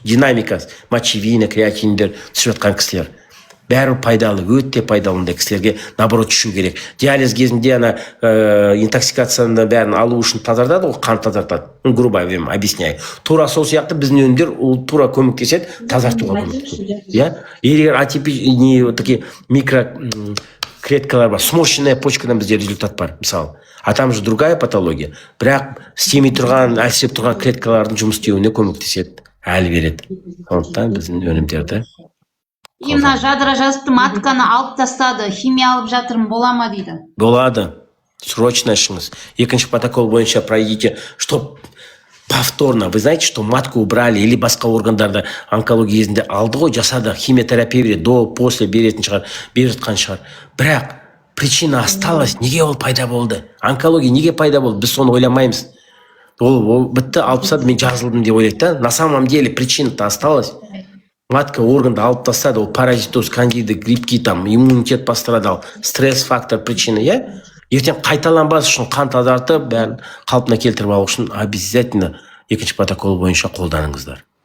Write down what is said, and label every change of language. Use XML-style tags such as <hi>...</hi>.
<kk>Динамика, мочевина, креатиндер түсіп жатқан кісілер. Бәрі пайдалы, өте пайдалы ондай кісілерге</kk> <ru>наоборот</ru> <kk>ішу керек. Диализ кезінде ана интоксикацияны бәрін алу үшін тазартады, ол қан тазартады.</kk> <ru>Грубо объясняю.</ru> <kk>Тура сол сияқты біздің өнімдер ол тура көмектеседі, тазартуға көмектеседі. Егер</kk> <ru>атипичный такие</ru> <kk>микроклеткалар бар,</kk> <ru>сморщенная</ru> <kk>почкадан бізде результат бар, мысалы.</kk> <ru>А там же другая патология.</ru> <kk>Бірақ істемей тұрған, әлсіреп тұрған клеткалардың жұмыс істеуіне көмектеседі, әлі береді. Сондықтан біздің өнімдерді Мына жадыра жазыпты, матканы алып тастады, химия алып жатырмын, бола ма дейді. Болады. Срочно ішіңіз. Екінші протокол бойынша</kk> <ru>пройдите, что повторно. Вы знаете, что матку убрали или</ru> <kk>басқа органдарда онкология кезінде алды ғой, жасады, химиотерапия береді, до, после беретін шығар, беріп жатқан шығар. Бірақ</kk> <ru>причина осталась,</ru> <kk>неге ол пайда болды? Онкология неге пайда болды? Біз соны ойламаймыз. Ол бітті, алып тастады, мен жазылдым деп ойлайды да.</kk> <ru>На самом деле причина-то осталась.</ru> <kk>Матка органды алып тастады, ол паразитоз, кандида, грибки,</kk> <ru>там, иммунитет пострадал, стресс-фактор причина,</ru> <kk>ертең қайталанбас үшін қан тазартып, бәрін қалпына келтіріп алу үшін</kk> <ru>обязательно</ru> <kk>екінші протокол бойынша қолданыңыздар.</kk>